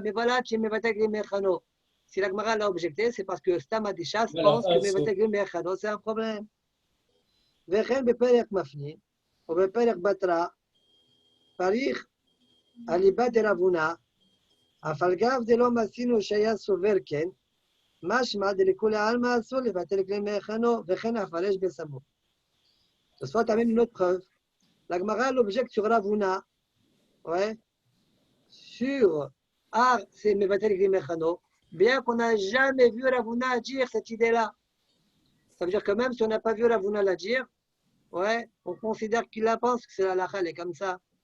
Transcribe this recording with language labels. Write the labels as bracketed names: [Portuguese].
[French] Mais voilà, tu Mevatel Kli Mechano. Si la Gemara l'a objecté, c'est parce que Stama Adéachas pense que Mevatel Kli Mechano, c'est un problème. [Hebrew] וכן בפרק מפני, או בפרק בתרא, פריך הליבה דרבונה, אף על גב דלא מצינו שהיה סובר כן, משמע דלכולי עלמא אסור לבטל כלי מהיכנו, וכן הפרש בסמוך. [French] Ce soit même une autre preuve. La Gemara l'objecte sur Ravuna, ouais, sur c'est Mevatel Kli Mechano, bien qu'on n'a jamais vu Ravuna dire cette idée-là. Ça veut dire que même si on n'a pas vu Ravuna la dire, ouais, on considère qu'il la pense, que c'est la halakha, elle est comme ça.